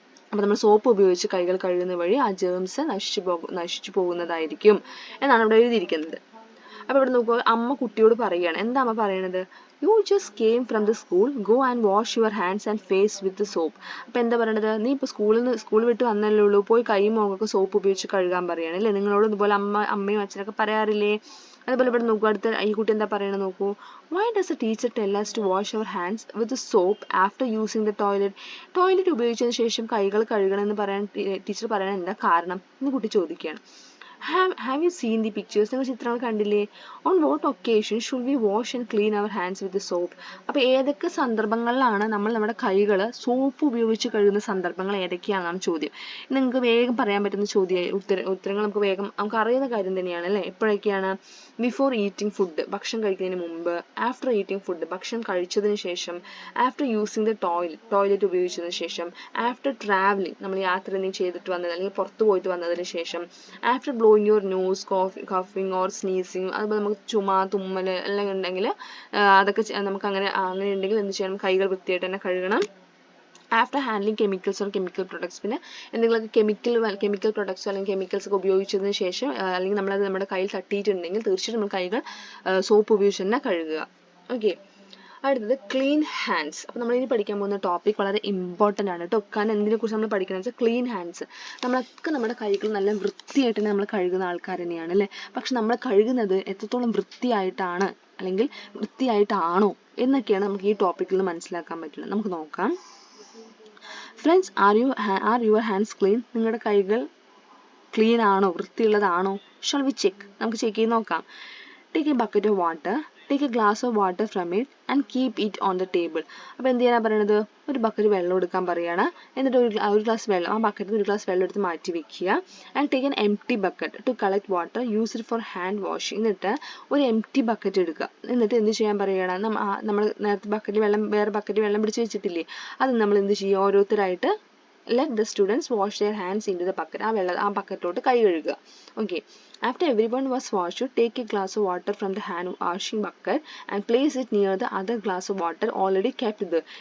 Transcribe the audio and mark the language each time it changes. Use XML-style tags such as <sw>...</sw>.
<ml>അപ്പോൾ നമ്മൾ സോപ്പ് ഉപയോഗിച്ച് കൈകൾ കഴുകുന്ന വഴി ആ ജേംസ് നശിച്ചു പോകുന്നതായിരിക്കും എന്നാണ് ഇവിടെ എഴുതിയിരിക്കുന്നത്. അപ്പോൾ ഇവിടെ നോക്കുക, അമ്മ കുട്ടിയോട് പറയുകയാണ്. എന്താ അമ്മ പറയണത്?</ml> <en>You just came from the school. Go and wash your hands and face with the soap.</en> <ml>അപ്പോൾ എന്താ പറയണത്? നീ ഇപ്പോൾ സ്കൂൾ വിട്ട് വന്നല്ലേ ഉള്ളൂ, പോയി കൈയും മുഖമൊക്കെ സോപ്പ് ഉപയോഗിച്ച് കഴുകാൻ പറയുകയാണ് അല്ലേ. നിങ്ങളോട് ഇതുപോലെ അമ്മയും അച്ഛനൊക്കെ പറയാറില്ലേ? അതുപോലെ ഇവിടെ നോക്കുക, അടുത്ത ഈ കുട്ടി എന്താ പറയണത് നോക്കൂ.</ml> <en>Why does the teacher tell us to wash our hands with the soap after using the toilet?</en> <ml>Toilet ഉപയോഗിച്ചതിന് ശേഷം കൈകൾ കഴുകണം എന്ന് പറയാൻ ടീച്ചർ പറയാൻ എന്താ കാരണം എന്ന് കുട്ടി ചോദിക്കുകയാണ്.</ml> <en>Have you seen the pictures?</en> <ml>നിങ്ങൾ ചിത്രങ്ങൾ കണ്ടില്ലേ?</ml> <en>On what occasion should we wash and clean our hands with the soap?</en> <ml>അപ്പോൾ ഏതൊക്കെ സന്ദർഭങ്ങളിലാണ് നമ്മൾ നമ്മുടെ കൈകൾ സോപ്പ് ഉപയോഗിച്ച് കഴുകുന്ന സന്ദർഭങ്ങൾ ഏതൊക്കെയാണെന്നാണ് ചോദ്യം. നിങ്ങൾക്ക് വേഗം പറയാൻ പറ്റുന്ന ഉത്തരങ്ങൾ നമുക്ക് അറിയുന്ന കാര്യം തന്നെയാണ് അല്ലേ. എപ്പോഴൊക്കെയാണ്?</ml> <en>before eating food,</en> <ml>ഭക്ഷണം കഴിക്കുന്നതിന് മുമ്പ്.</ml> <en>after eating food,</en> <ml>ഭക്ഷണം കഴിച്ചതിന് ശേഷം.</ml> <en>after using the toilet</en> <ml>ഉപയോഗിച്ചതിന് ശേഷം.</ml> <en>after travelling,</en> <ml>നമ്മൾ യാത്ര എന്തെങ്കിലും ചെയ്തിട്ട് വന്നത് അല്ലെങ്കിൽ പുറത്തു പോയിട്ട് വന്നതിന് ശേഷം. After</ml> <en>blowing your nose, coughing or sneezing.</en> <ml>അതുപോലെ നമുക്ക് ചുമ, തുമ്മൽ എല്ലാം ഉണ്ടെങ്കിൽ അതൊക്കെ നമുക്ക് അങ്ങനെ ഉണ്ടെങ്കിൽ എന്ത് ചെയ്യണം? കൈകൾ വൃത്തിയായിട്ട് തന്നെ കഴുകണം.</ml> <en>after handling chemicals or chemical products,</en> <ml>പിന്നെ എന്തെങ്കിലുമൊക്കെ കെമിക്കൽ പ്രൊഡക്ട്സോ അല്ലെങ്കിൽ കെമിക്കൽസ് ഒക്കെ ഉപയോഗിച്ചതിന് ശേഷം അല്ലെങ്കിൽ നമ്മളത് നമ്മുടെ കയ്യിൽ തട്ടിയിട്ടുണ്ടെങ്കിൽ തീർച്ചയായിട്ടും നമ്മൾ കൈകൾ സോപ്പ് ഉപയോഗിച്ച് തന്നെ കഴുകുക. ഓക്കെ, അടുത്തത് ക്ലീൻ ഹാൻഡ്സ്. അപ്പോൾ നമ്മൾ ഇനി പഠിക്കാൻ പോകുന്ന ടോപ്പിക് വളരെ ഇമ്പോർട്ടൻ്റ് ആണ് കേട്ടോ. കാരണം എന്തിനെക്കുറിച്ച് നമ്മൾ പഠിക്കുന്നത് വെച്ചാൽ ക്ലീൻ ഹാൻഡ്സ്. നമ്മളൊക്കെ നമ്മുടെ കൈകൾ നല്ല വൃത്തിയായിട്ട് തന്നെ നമ്മൾ കഴുകുന്ന ആൾക്കാർ തന്നെയാണ് അല്ലേ. പക്ഷെ നമ്മൾ കഴുകുന്നത് എത്രത്തോളം വൃത്തിയായിട്ടാണ് അല്ലെങ്കിൽ വൃത്തിയായിട്ടാണോ എന്നൊക്കെയാണ് നമുക്ക് ഈ ടോപ്പിക്കിൽ നിന്ന് മനസ്സിലാക്കാൻ പറ്റുന്നത്. നമുക്ക് നോക്കാം.</ml> <en>Friends, are your hands clean?</en> <ml>നിങ്ങളുടെ കൈകൾ ക്ലീൻ ആണോ, വൃത്തിയുള്ളതാണോ?</ml> <en>Shall we check?</en> <ml>നമുക്ക് ചെക്ക് ചെയ്ത് നോക്കാം.</ml> <en>Take a bucket of water. Take a glass of water from it and keep it on the table.</en> <ml>അപ്പോൾ എന്ത് ചെയ്യാനാണ് പറയുന്നത്? ഒരു ബക്കറ്റ് വെള്ളം എടുക്കാൻ പറയുകയാണ്. എന്നിട്ട് ഒരു ഗ്ലാസ് വെള്ളം, ആ ബക്കറ്റിൽ ഒരു ഗ്ലാസ് വെള്ളം എടുത്ത് മാറ്റി വെക്കുക.</ml> <en>And take an empty bucket to collect water, use it for hand washing.</en> <ml>എന്നിട്ട് ഒരു എംപ്റ്റി ബക്കറ്റ് എടുക്കുക. എന്നിട്ട് എന്ത് ചെയ്യാൻ പറയുകയാണ്? നമ്മൾ നേരത്തെ വേറെ ബക്കറ്റ് വെള്ളം പിടിച്ച് വെച്ചിട്ടില്ലേ, അത് നമ്മൾ എന്ത് ചെയ്യുക? ഓരോരുത്തരായിട്ട്</ml> <en>let the students wash their hands into the bucket.</en> <ml>ആ ബക്കറ്റിലോട്ട് കൈ കഴുകുക.</ml> <en>Okay, after everyone was washed, take a glass of water from the hand washing bucket and place it near the other glass of water already kept there.</en>